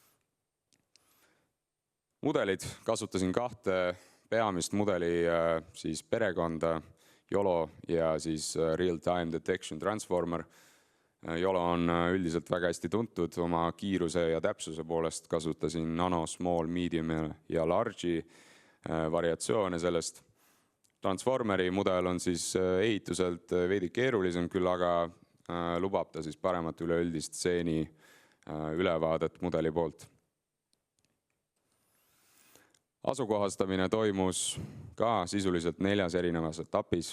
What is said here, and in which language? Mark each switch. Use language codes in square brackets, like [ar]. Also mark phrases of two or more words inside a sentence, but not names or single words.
[et] Mudelid, kasutasin 2 peamist mudeli siis perekonda, YOLO ja siis Real-Time Detection Transformer. YOLO on üldiselt väga hästi tuntud oma kiiruse ja täpsuse poolest, kasutasin [en] nano, small, medium [et] ja large'i variatsioone sellest. Transformeri mudel on siis ehituselt veidi keerulisem, küll aga lubab ta siis paremat üleüldist stseeni ülevaadet mudeli poolt. Asukohastamine toimus ka sisuliselt 4 erinevas etapis.